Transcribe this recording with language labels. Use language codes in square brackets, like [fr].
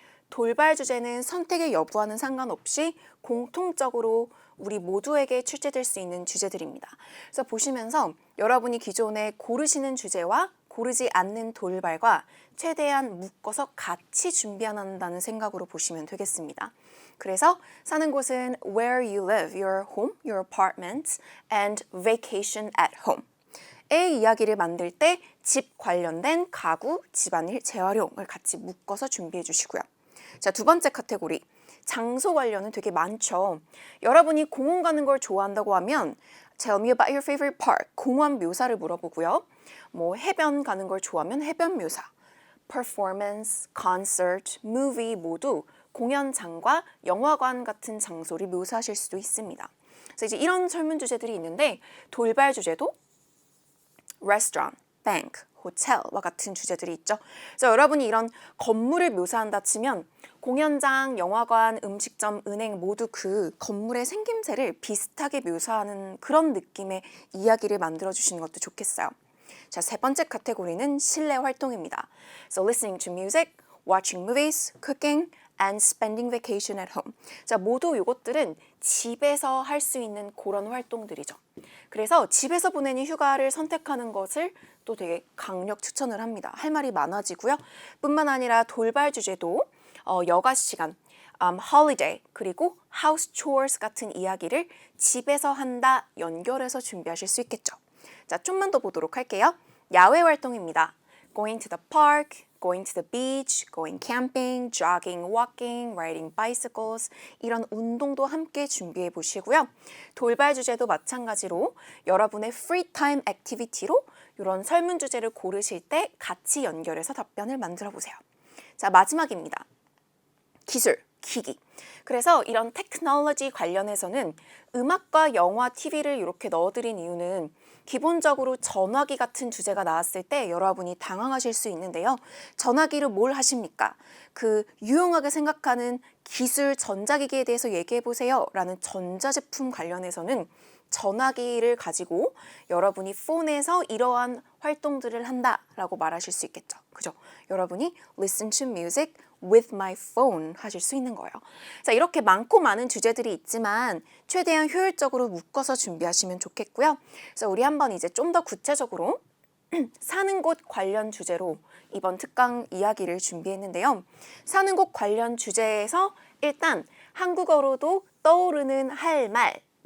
[ko] 돌발 주제는 선택의 여부와는 상관없이 공통적으로 우리 모두에게 출제될 수 있는 주제들입니다. 그래서 보시면서 여러분이 기존에 고르시는 주제와 고르지 않는 돌발과 최대한 묶어서 같이 준비한다는 생각으로 보시면 되겠습니다. 그래서 사는 곳은 [en] where you live, your home, your apartment, and vacation at home. [ko] 의 이야기를 만들 때 집 관련된 가구, 집안일, 재활용을 같이 묶어서 준비해 주시고요. 자, 두 번째 카테고리. 장소 관련은 되게 많죠. 여러분이 공원 가는 걸 좋아한다고 하면 [en] Tell me about your favorite park. [ko] 공원 묘사를 물어보고요. 뭐 해변 가는 걸 좋아하면 해변 묘사. Performance, concert, movie 모두 공연장과 영화관 같은 장소를 묘사하실 수도 있습니다. 그래서 이제 이런 설문 주제들이 있는데 돌발 주제도 restaurant, bank, 호텔과 같은 주제들이 있죠. 그래서 여러분이 이런 건물을 묘사한다 치면 공연장, 영화관, 음식점, 은행 모두 그 건물의 생김새를 비슷하게 묘사하는 그런 느낌의 이야기를 만들어 주시는 것도 좋겠어요. 자, 세 번째 카테고리는 실내 활동입니다. [en] So listening to music, watching movies, cooking, and spending vacation at home. [ko] 자, 모두 이것들은 집에서 할 수 있는 그런 활동들이죠. 그래서 집에서 보내는 휴가를 선택하는 것을 또 되게 강력 추천을 합니다. 할 말이 많아지고요. 뿐만 아니라 돌발 주제도 여가 시간, holiday, 그리고 house chores 같은 이야기를 집에서 한다 연결해서 준비하실 수 있겠죠. 자, 좀만 더 보도록 할게요. 야외 활동입니다. [en] Going to the park, going to the beach, going camping, jogging, walking, riding bicycles [ko] 이런 운동도 함께 준비해 보시고요. 돌발 주제도 마찬가지로 여러분의 free time activity로 이런 설문 주제를 고르실 때 같이 연결해서 답변을 만들어 보세요. 자, 마지막입니다. 기술, 기기. 그래서 이런 테크놀로지 관련해서는 음악과 영화, TV를 이렇게 넣어드린 이유는 기본적으로 전화기 같은 주제가 나왔을 때 여러분이 당황하실 수 있는데요. 전화기를 뭘 하십니까? 그 유용하게 생각하는 기술, 전자기기에 대해서 얘기해 보세요 라는 전자제품 관련해서는 전화기를 가지고 여러분이 폰에서 이러한 활동들을 한다라고 말하실 수 있겠죠. 그죠? [en] 여러분이 listen to music with my phone [ko] 하실 수 있는 거예요. 자, 이렇게 많고 많은 주제들이 있지만 최대한 효율적으로 묶어서 준비하시면 좋겠고요. 그래서 우리 한번 이제 좀 더 구체적으로 사는 곳 관련 주제로 이번 특강 이야기를 준비했는데요. 사는 곳 관련 주제에서 일단 한국어로도 떠오르는 할 말.